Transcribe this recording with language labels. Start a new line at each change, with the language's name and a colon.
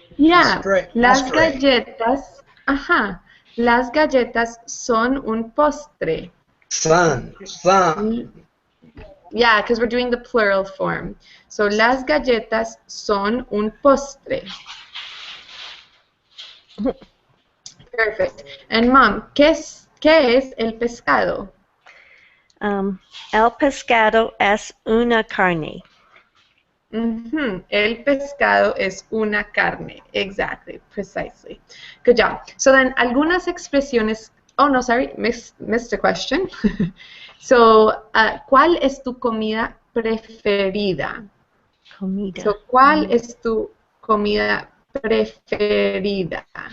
English: Yeah,
Spanish: las galletas, las galletas son un postre. Son.
English: Yeah, because we're doing the plural form. So
Spanish: las galletas son un postre.
English: Perfect. And Mom,
Spanish: ¿qué es el pescado? El pescado es una carne. El pescado es una carne.
English: Exactly, precisely. Good job. So then,
Spanish: algunas expresiones.
English: Oh, no, sorry, missed a question. So,
Spanish: ¿cuál es tu comida preferida?
English: So,
Spanish: ¿cuál es tu comida preferida?